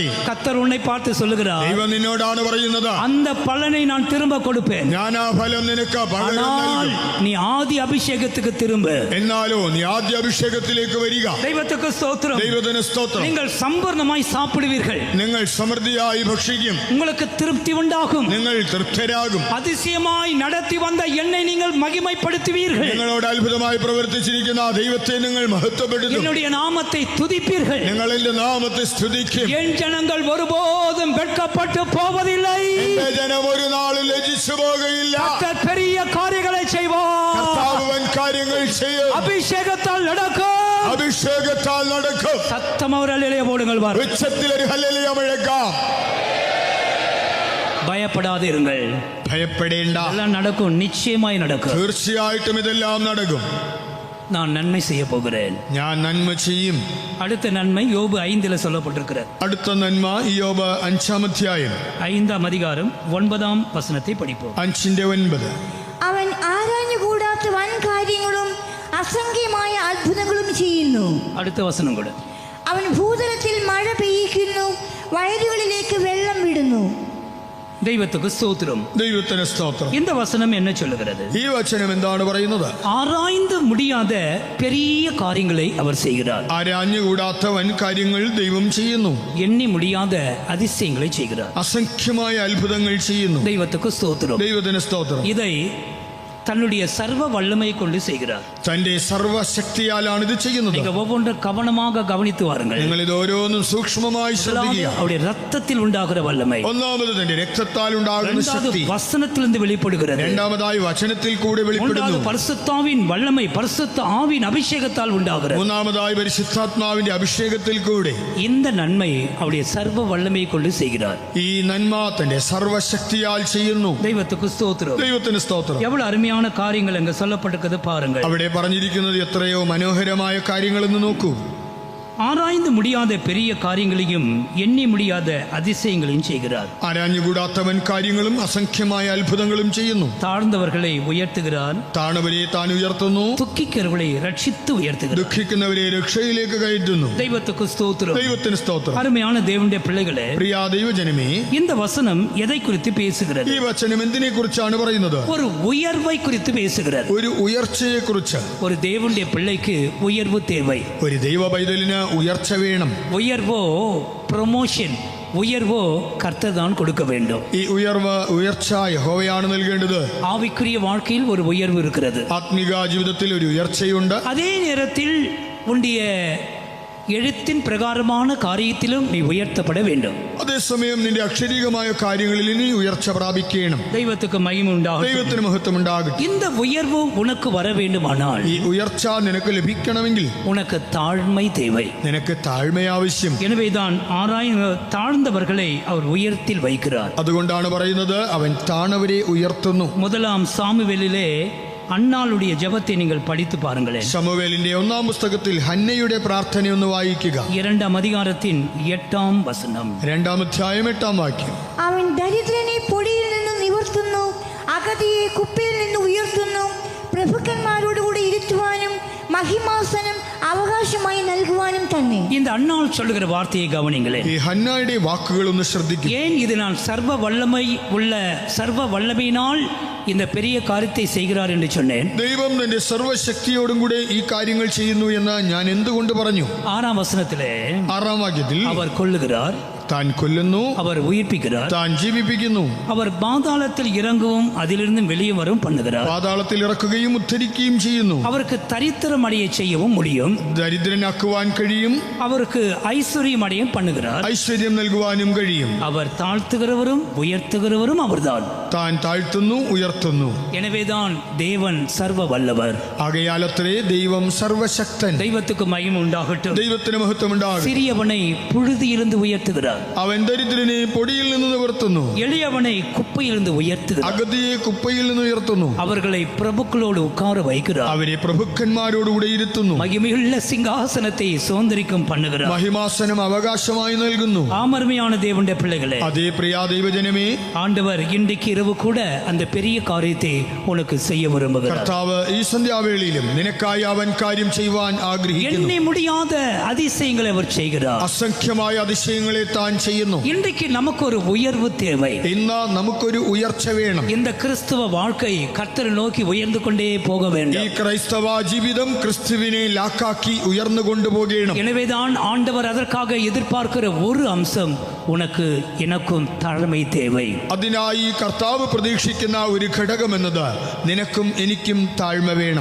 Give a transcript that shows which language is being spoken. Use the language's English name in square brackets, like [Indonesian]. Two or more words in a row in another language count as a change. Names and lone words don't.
[Tamil] கர்த்தர் உன்னை பார்த்து சொல்லுகிறார், [Malayalam] ദൈവം നിന്നോടാണ് പറയുന്നത്, [Tamil] அந்த பலனை நான் திரும்ப கொடுப்பேன். [Malayalam] ഞാൻ ആ ഫലം നിനക്ക് പകരം [Tamil] ஆனால் [Malayalam] നൽകും. [Tamil] நீ ஆதி அபிஷேகத்துக்கு திரும்ப. [Malayalam] എന്നാലോ നീ ആദ്യ അഭിഷേകത്തിലേക്ക് വരിക. [Tamil] தெய்வத்துக்கு ஸ்தோத்திரம். [Malayalam] ദൈവത്തിന് സ്തോത്രം. [Tamil] நீங்கள் சம்பூர்ணமாய் சாப்பிடுவீர்கள். [Malayalam] നിങ്ങൾ സമൃദ്ധിയായി ഭക്ഷിക്കും. [Tamil] உங்களுக்கு திருப்தி உண்டாகும். [Malayalam] നിങ്ങൾ തൃപ്തരാകും. [Tamil] அதிசயமாய் நடத்தி வந்த என்னை நீங்கள் மகிமைப்படுத்துவீர்கள். [Malayalam] നിങ്ങളോട് അത്ഭുതമായി പ്രവർത്തിച്ചിരിക്കുന്ന ആ ദൈവത്തെ നിങ്ങൾ മഹത്വപ്പെടുത്തും. [Tamil] என்னுடைய நாமத்தை துதிப்பீர்கள். [Malayalam] നിങ്ങൾ എന്റെ നാമത്തെ സ്തുതിക്കും. [Tamil] என் ஜனங்கள் ஒருபோதும் வெட்கப்பட்டு போவதில்லை. [Malayalam] എന്റെ ജനം ഒരു നാളിൽ ലജ്ജിച്ചു പോകയില്ല. [Tamil] கர்த்தர் பெரிய காரியங்களை செய்வார். [Malayalam] കർത്താവ് വൻ കാര്യങ്ങൾ ചെയ്യും. [Tamil] அபிஷேகத்தால் நடக்கும். [Malayalam] അഭിഷേകത്താൽ നടക്കും. [Tamil] சத்தம் அவர் அல்லேலூயா போடுங்கள் பார். [Malayalam] ഉച്ചത്തിൽ ഒരു ഹല്ലേലൂയ മുഴക്കാം. [Tamil] பயப்படாதிருங்கள். [Malayalam] ഭയപ്പെടേണ്ട. [Tamil] எல்லாம் நடக்கும், நிச்சயமாய் நடக்கும். [Malayalam] തീർച്ചയായിട്ടും ഇതെല്ലാം നടക്കും. [Tamil] நான் நன்மை செய்ய போகிறேன். [Malayalam] ഞാൻ നന്മ ചെയ്യും. [Tamil] அடுத்த நன்மை யோபு 5 சொல்லப்பட்டிருக்கிறது. [Malayalam] അടുത്ത നന്മ യോബ് 5-ാം അധ്യായം [Tamil] 5-ാം அதிகாரம் 9-ാം വചനത്തെ പഠിப்போம். 5:9. [Malayalam] അവൻ ആരാഞ്ഞുകൂടാത്ത വൻ കാര്യങ്ങളും അസംഖ്യമായ അത്ഭുതങ്ങളും ചെയ്യുന്നു. [Tamil] அடுத்த வசனம் கூட. [Malayalam] അവൻ ഭൂതലത്തിൽ മഴ പെയ്യിക്കുന്നു, വയലുകളിലേക്ക് വെള്ളം വിടുന്നു. [Tamil] தெய்வத்துக்கு ஸ்தோத்திரம். [Malayalam] ദൈവത്തിന് സ്തോത്രം. [Tamil] இந்த வசனம் என்ன சொல்லுகிறது? [Malayalam] ഈ വചനം എന്താണ് പറയുന്നത്? [Tamil] ஆராய்ந்து முடியாத பெரிய காரியங்களை அவர் செய்கிறார். [Malayalam] ആരാഞ്ഞുകൂടാത്ത വൻ കാര്യങ്ങൾ ദൈവം ചെയ്യുന്നു. [Tamil] எண்ணி முடியாத அதிசயங்களை செய்கிறார். [Malayalam] അസംഖ്യമായ അത്ഭുതങ്ങൾ ചെയ്യുന്നു. [Tamil] தெய்வத்துக்கு ஸ்தோத்திரம். [Malayalam] ദൈവത്തിന് സ്തോത്രം. [Tamil] இதை தன்னுடைய சர்வ வல்லமை கொண்டு செய்கிறார். [Malayalam] തന്റെ സർവശക്തിയാലാണ് ഇത് ചെയ്യുന്നത്. [Tamil] நீங்க ஒவ்வொன்றும் கவனமாக கவனித்து வாருங்கள். [Malayalam] നിങ്ങൾ ഇത് ഓരോന്നും സൂക്ഷ്മമായി ശ്രദ്ധിക്കുക. [Tamil] அவருடைய ரத்தத்தில் உண்டாகிற வல்லமை, [Malayalam] ഒന്നാമത് തന്റെ രക്തത്താൽ ഉണ്ടാകുന്ന ശക്തി, [Tamil] வசனத்திலிருந்து வெளிப்படுகிறது. [Malayalam] രണ്ടാമതായി വചനത്തിൽ കൂടെ വെളിപ്പെടുന്നു. [Tamil] பரிசுத்தாவின் வல்லமை, பரிசுத்த ஆவின் அபிஷேகத்தால் உண்டாகிறது. [Malayalam] മൂന്നാമതായി പരിശുദ്ധാത്മാവിന്റെ അഭിഷേകത്തിൽ കൂടെ. [Tamil] இந்த நன்மை அவருடைய சர்வ வல்லமையை கொண்டு செய்கிறார். [Malayalam] ഈ നന്മ തന്റെ സർവശക്തിയാൽ ചെയ്യുന്നു. [Tamil] தெய்வத்துக்கு ஸ்தோத்திரம். [Malayalam] ദൈവത്തിന് സ്തോത്രം. [Tamil] எவ்வளவு அருமையான காரியங்கள் அங்க சொல்லப்பட்டிருக்கிறது பாருங்கள். [Malayalam] അവിടെ പറഞ്ഞിരിക്കുന്നത് എത്രയോ മനോഹരമായ കാര്യങ്ങളെന്ന് നോക്കൂ. [Tamil] ஆராய்ந்து முடியாத பெரிய காரியங்களையும் எண்ணி முடியாத அதிசயங்களையும் செய்கிறார். [Malayalam] ആരാഞ്ഞുകൂടാത്തവൻ കാര്യങ്ങളും അസംഖ്യമായ അത്ഭുതങ്ങളും ചെയ്യുന്നു. [Tamil] தாழ்ந்தவர்களை உயர்த்துகிறார். [Malayalam] താണവരെ താൻ ഉയർത്തുന്നു. [Tamil] துக்கிக்கிறவர்களை ரட்சித்து உயர்த்துகிறார். [Malayalam] ദുഃഖിക്കുന്നവരെ രക്ഷയിലേക്ക് കയറ്റുന്നു. [Tamil] தெய்வத்துக்கு ஸ்தோத்திரம். [Malayalam] ദൈവത്തിന് സ്തോത്രം. [Tamil] அருமையான தேவனுடைய பிள்ளைகளே, [Malayalam] പ്രിയ ദൈവജനമേ, [Tamil] இந்த வசனம் எதை குறித்து பேசுகிறது? [Malayalam] ഈ വചനം എന്തിനെ കുറിച്ചാണ് പറയുന്നത്? [Tamil] ஒரு உயர்வை குறித்து பேசுகிறது. [Malayalam] ഒരു ഉയർച്ചയെ കുറിച്ച്. [Tamil] ஒரு தேவனுடைய பிள்ளைக்கு உயர்வு தேவை. [Malayalam] ഒരു ദൈവ പൈതലിന് ഉയർച്ച വേണം. [Tamil] உயர்வோ ப்ரொமோஷன், உயர்வோ கர்த்தர் தான் கொடுக்க வேண்டும். [Malayalam] ഈ ഉയർച്ച യഹോവയാണ് നൽകേണ്ടത്. [Tamil] ஆவிக்குரிய வாழ்க்கையில் ஒரு உயர்வு இருக்கிறது. [Malayalam] ആത്മിക ജീവിതത്തിൽ ഒരു ഉയർച്ചയുണ്ട്. [Tamil] அதே நேரத்தில் உன்னுடைய எழுத்தின் பிரகாரமான காரியத்திலும் நீ உயர்த்தப்பட வேண்டும். [Malayalam] അതേസമയം നിന്റെ അക്ഷരീകമായ കാര്യങ്ങളിൽ നീ ഉയർച്ച പ്രാപിക്കണം. [Tamil] தெய்வத்துக்கு மகிமை உண்டாகட்டும். [Malayalam] ദൈവത്തിന് മഹത്വം ഉണ്ടാകട്ടെ. [Tamil] இந்த உயர்வு உனக்கு வர வேண்டுமானால் [Malayalam] ഈ ഉയർച്ച നിനക്ക് ലഭിക്കണമെങ്കിൽ [Tamil] உனக்கு தாழ்மை தேவை. [Malayalam] നിനക്ക് താഴ്മ ആവശ്യം. [Tamil] எனவேதான் தாழ்ந்தவர்களை அவர் உயரத்தில் வைக்கிறார். [Malayalam] അതുകൊണ്ടാണ് പറയുന്നത് അവൻ താണവരെ ഉയർത്തുന്നു. [Tamil] முதலாம் சாமுவேலிலே அன்னாளுடைய ஜெபத்தை நீங்கள் படித்து பாருங்களேன். [Malayalam] ശമൂവേലിന്റെ ഒന്നാം പുസ്തകത്തിൽ ഹന്നയുടെ പ്രാർത്ഥനയൊന്ന് വായിക്കുക. [Tamil] 2-ാം அதிகாரத்தின் 8-ാം വചനം. [Malayalam] 2-ാം അധ്യായം 8-ാം വാക്യം. അവൻ ദരിദ്രനെ പൊടിയിൽ നിന്ന് നിവർത്തുന്നു, അഗതിയെ കുപ്പയിൽ നിന്ന് ഉയർത്തുന്നു, പ്രഭുക്കന്മാരോടുകൂടി ഇരുത്തുവാനും മഹിമാസനം അവകാശമായി നൽകുവാനും തന്നെ. [Tamil] இந்த அன்னாள் சொல்லுகிற வார்த்தையை கவனிங்களேன். [Malayalam] ഈ ഹന്നയുടെ വാക്കുകൾ ഒന്ന് ശ്രദ്ധിക്കുക. [Tamil] ஏன் இது நான் சர்வ வல்லமை உள்ள சர்வ வல்லமையினால் இந்த பெரிய காரியத்தை செய்கிறார் என்று சொன்னேன்? [Malayalam] ദൈവം തന്റെ സർവശക്തിയോടും കൂടെ ഈ കാര്യങ്ങൾ ചെയ്യുന്നു എന്ന് ഞാൻ എന്തുകൊണ്ട് പറഞ്ഞു? 6-ാം വചനത്തിലെ 6-ാം വാക്യത്തിൽ [Tamil] அவர் கொல்லுகிறார், [Malayalam] താൻ കൊല്ലുന്നു, [Tamil] அவர் உயிர்ப்பிக்கிறார், [Malayalam] താൻ ജീവിപ്പിക്കുന്നു, [Tamil] அவர் பாதாளத்தில் இறங்கவும் அதிலிருந்து வெளியே வரவும் பண்ணுகிறார், [Malayalam] പാതാളത്തിൽ ഇറക്കുകയും ഉദ്ധരിക്കുകയും ചെയ്യുന്നു, [Tamil] அவருக்கு தரித்திரம் அடைய செய்யவும் முடியும், [Malayalam] ദരിദ്രനാക്കുവാൻ കഴിയും, [Tamil] அவருக்கு ஐஸ்வர்யம் அடைய பண்ணுகிறார், [Malayalam] ഐശ്വര്യം നൽകുവാനും കഴിയും. [Tamil] அவர் தாழ்த்துகிறவரும் உயர்த்துகிறவரும் அவர்தான். [Malayalam] താൻ താഴ്ത്തുന്നു, ഉയർത്തുന്നു. [Tamil] எனவேதான் தேவன் சர்வ வல்லவர். [Malayalam] ആകയാലത്രേ ദൈവം സർവശക്തൻ. [Tamil] தெய்வத்துக்கு மகிமை உண்டாகட்டும். [Malayalam] ദൈവത്തിന് മഹത്വം ഉണ്ടാകും. [Tamil] சிறியவனை புழுதியிலிருந்து உயர்த்துகிறார், [Malayalam] അവൻ ദരിദ്രനെ പൊടിയിൽ നിന്ന് നിവർത്തുന്നു, [Tamil] எளியவனை குப்பையிலிருந்து உயர்த்துகிறார், [Malayalam] അഗതിയെ കുപ്പയിൽ നിന്ന് ഉയർത്തുന്നു, [Tamil] அவர்களை பிரபுக்களோடு உட்கார வைக்கிறார், [Malayalam] അവരെ പ്രഭുക്കന്മാരോടുകൂടെ ഇരുത്തുന്നു, [Tamil] மகிமையுள்ள சிங்காசனத்தை சுதந்திரிக்கும் பண்ணுகிறார். [Malayalam] മഹിമാസനം അവകാശമായി നൽകുന്നു. [Tamil] ஆமர்மையான தேவனுடைய பிள்ளைகளே, [Malayalam] അതേ പ്രിയ ദൈവജനമേ, [Tamil] ஆண்டவர் இன்றைக்கு இரவு கூட அந்த பெரிய காரியத்தை உனக்கு செய்ய விரும்புகிறார். [Malayalam] കർത്താവ് ഈ സന്ധ്യാവേളയിലും നിനക്കായി അവൻ കാര്യം ചെയ്യുവാൻ ആഗ്രഹിക്കുന്നു. [Tamil] எண்ணி முடியாத அதிசயங்களை அவர் செய்கிறார். [Malayalam] അസംഖ്യമായ അതിശയങ്ങളെ താൻ ചെയ്യുന്നു. [Tamil] இன்றைக்கு நமக்கு ஒரு உயர்வு தேவை. [Malayalam] ഇന്ന് നമുക്കൊരു ഉയർച്ച വേണം. [Tamil] இந்த கிறிஸ்துவ வாழ்க்கை கர்த்தரை நோக்கி உயர்ந்து கொண்டே போக [Malayalam] ഈ [Tamil] வேண்டும். [Malayalam] ക്രൈസ്തവ ജീവിതം ക്രിസ്തുവിനെ ലാക്കാക്കി ഉയർന്നു കൊണ്ടുപോകണം. [Tamil] எனவேதான் ஆண்டவர் அதற்காக எதிர்பார்க்கிற ஒரு அம்சம், உனக்கு எனக்கும் தாழ்மை தேவை. [Malayalam] അതിനായി കർത്താവ് പ്രതീക്ഷിക്കുന്ന ഒരു ഘടകം എന്നത് നിനക്കും എനിക്കും താഴ്മ വേണം.